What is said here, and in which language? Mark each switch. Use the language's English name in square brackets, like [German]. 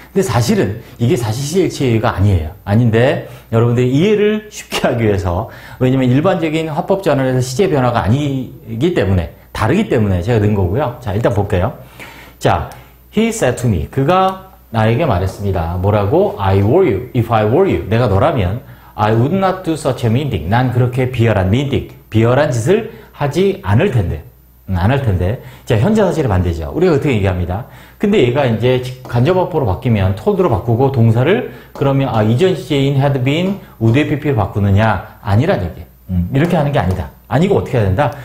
[Korean] 근데 사실은 이게 사실 시제일치 예외가 아니에요. 아닌데 여러분들 이해를 쉽게 하기 위해서 왜냐면 일반적인 화법 전환에서 시제 변화가 아니기 때문에 다르기 때문에 제가 넣은 거고요. 자, 일단 볼게요. 자, [English] He said to me. [Korean] 그가 나에게 말했습니다. 뭐라고? [English] I were you. If I were you. [Korean] 내가 너라면 [English] I would not do such a mean thing. [Korean] 난 그렇게 비열한 mean thing, 비열한 짓을 하지 않을 텐데. 안 할 텐데. 자, 현재 사실의 반대죠. 우리가 어떻게 얘기합니다. 근데 얘가 이제 간접어법으로 바뀌면 told로 바꾸고 동사를 그러면 이전 시제인 had been, would have pp로 바꾸느냐? 아니란 얘기예요. 이렇게 하는 게 아니다. 아니고 어떻게 해야 된다?